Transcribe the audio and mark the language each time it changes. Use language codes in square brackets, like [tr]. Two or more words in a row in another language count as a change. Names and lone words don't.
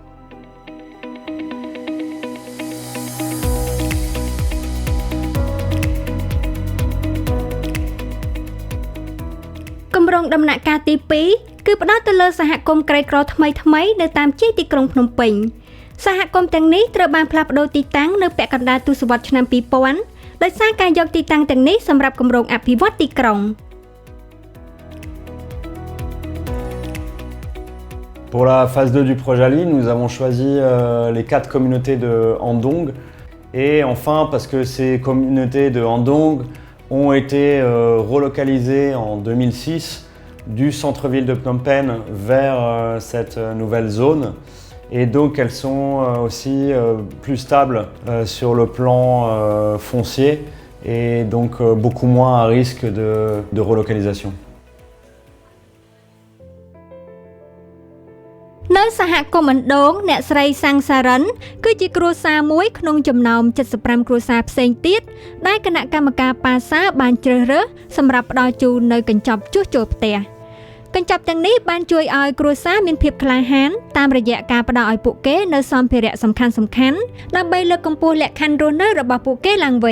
[km] គម្រោងដំណាក់កាលទី 2 គឺផ្ដោតទៅលើសហគមន៍ក្រីក្រថ្មីៗនៅតាមជ័យទីក្រុងភ្នំពេញសហគមន៍ទាំងនេះត្រូវបានផ្លាស់ប្ដូរទីតាំងនៅពាក់កណ្ដាលទសវត្សរ៍ឆ្នាំ 2000 ដោយសារការយកទីតាំងទាំងនេះសម្រាប់គម្រោងអភិវឌ្ឍទីក្រុង [fr] Pour la phase 2 du projet Ali, nous avons choisi les 4 communautés de Andong et enfin parce que ces communautés de Andong ont été relocalisées en 2006 du centre-ville de Phnom Penh vers cette nouvelle zone. Et donc elles sont aussi plus stables sur le plan foncier et donc beaucoup moins à risque de relocalisation. [km] នៅសហគមន៍អណ្ដូងអ្នកស្រីសាំងសារ៉ិនគឺជាគ្រួសារមួយក្នុងចំណោម 75 គ្រួសារផ្សេងទៀតដែលគណៈកម្មការប៉ាសាបានជ្រើសរើសសម្រាប់ផ្ដល់ជូននៅកញ្ចប់ជួសជុលផ្ទះកញ្ចប់ទាំងនេះបានជួយឲ្យគ្រួសារមានភាពក្លាហានតាមរយៈការផ្ដល់ឲ្យពួកគេនៅសម្ភារៈសំខាន់ៗដើម្បីលើកកម្ពស់លក្ខខណ្ឌរស់នៅរបស់ពួកគេឡើងវិញ